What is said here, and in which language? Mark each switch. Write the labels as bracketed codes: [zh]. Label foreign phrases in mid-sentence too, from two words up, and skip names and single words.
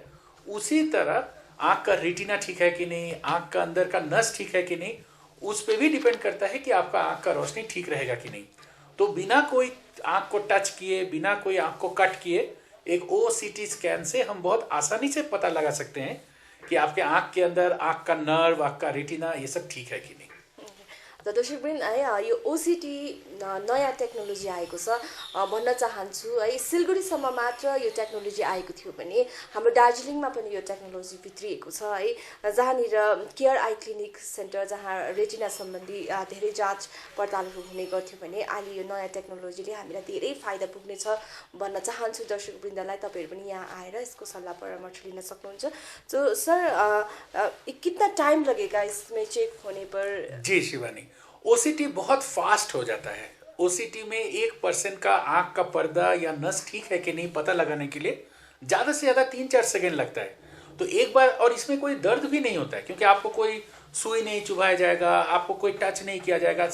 [hi] उसी तरह आँख का रेटिना ठीक है कि नहीं, आँख का अंदर का नस ठीक है कि नहीं, उस पर भी डिपेंड करता है कि आपका आँख का रोशनी ठीक रहेगा कि नहीं। तो बिना कोई आँख को टच किए, बिना कोई आँख को कट किए, एक [en] OCT scan [hi] से हम बहुत आसानी से पता लगा सकते हैं कि आपके आँख के अंदर आँख का नर्व, आँख का रेटिना ये सब ठीक है कि नहीं। [ne] त दर्शकवृन्द है, यो ओसिटी नयाँ टेक्नोलोजी आएको छ भन्न चाहन्छु है। सिलगढीसम्म मात्र यो टेक्नोलोजी आएको थियो भने हाम्रो दार्जिलिङमा पनि यो टेक्नोलोजी भित्रिएको छ है, जहाँनिर केयर आई क्लिनिक सेन्टर, जहाँ रेटिना सम्बन्धी धेरै जाँच पडतालहरू हुने गर्थ्यो भने अहिले यो नयाँ टेक्नोलोजीले हामीलाई धेरै फाइदा पुग्नेछ भन्न चाहन्छु दर्शकवृन्दलाई। तपाईँहरू पनि यहाँ आएर यसको सल्लाह परामर्श लिन सक्नुहुन्छ। [hi] तो सर कितना टाइम लगेगा इसमें चेक होने पर? जी शिवानी, ओसीटी बहुत फास्ट हो जाता है। ओसीटी में 1% का आँख का पर्दा या नस ठीक है कि नहीं पता लगाने के लिए ज़्यादा से ज़्यादा 3-4 सेकेंड लगता है। तो एक बार, और इसमें कोई दर्द भी नहीं होता है क्योंकि आपको कोई सुई नहीं चुभाया जाएगा, आपको कोई टच नहीं किया जाएगा।